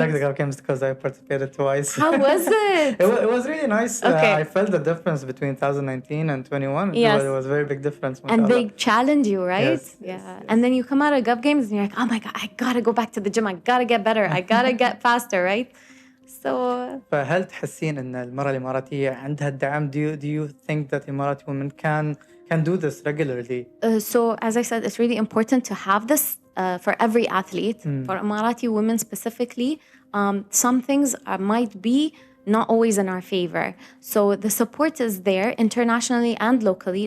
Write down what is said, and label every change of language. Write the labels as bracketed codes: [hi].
[en] I like the Gulf Games because I participated twice. How was it? It was really nice. Okay. I felt the difference between 2019 and 21. Yes. It was a very big difference. And they challenge you, right? Yes, yeah. Yes. And then you come out of Gulf Games and you're like, oh my God, I gotta go back to the gym. I gotta get better. I gotta get faster, right? So [ar] فهل تحسين ان المرأة الإماراتية عندها الدعم? [en] Do you think that Emirati women can do this regularly? So as I said, it's really important to have this for every athlete. For Emirati women specifically, some things might be not always in our favor. So the support is there internationally and locally.